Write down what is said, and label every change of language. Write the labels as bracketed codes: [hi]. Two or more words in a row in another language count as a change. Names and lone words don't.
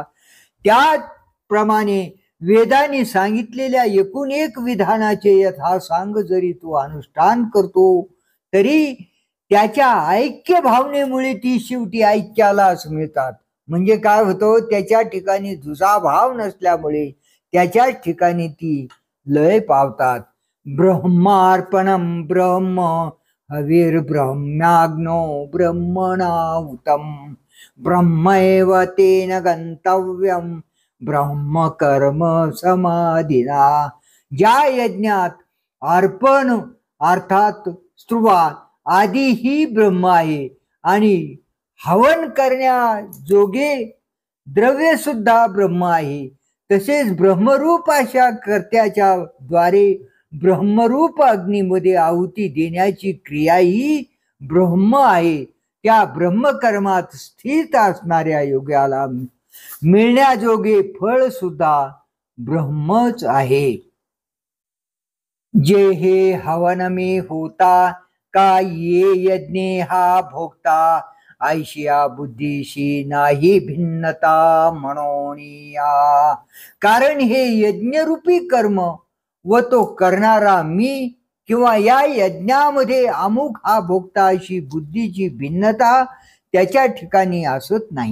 [mr] त्याप्रमाणे वेदांनी सांगितलेल्या एकूण एक विधानाचे यथासांग जरी तो अनुष्ठान करतो तरी त्याच्या ऐक्य भावनेमुळे ती शेवटी ऐक्यालाच मिळतात. म्हणजे काय होतं, त्याच्या ठिकाणी दुजाभाव नसल्यामुळे त्याच्याच ठिकाणी ती लय पावतात. [sa] ब्रह्मार्पणम ब्रह्म हविर्ब्रह्म्याग्नो ब्रह्मणाहुतम ब्रह्मैव तेन गंतव्यम ब्रह्म कर्म समाधिना. [mr] ज्या यज्ञात अर्पण अर्थात स्तुवा आदी ही ब्रह्म आहे आणि हवन करण्याजोगे द्रव्य सुद्धा ब्रह्म आहे. तसेच ब्रह्मरूप अशा कर्त्याच्या द्वारे ब्रह्मरूप अग्नीमध्ये आहुती देण्याची क्रिया ही ब्रह्म आहे. त्या ब्रह्मकर्मात स्थित असणाऱ्या योग्याला मिळण्याजोगे फळ सुद्धा ब्रह्मच आहे. जे हे हवन में होता का ये यज्ञ हा भोगता ऐशिया बुद्धीशी नाही भिन्नता म्हणोनिया. कारण हे यज्ञरूपी कर्म व तो करणारा मी किंवा या यज्ञामध्ये अमुक हा भोगता अशी बुद्धीची भिन्नता त्याच्या ठिकाणी असत नाही.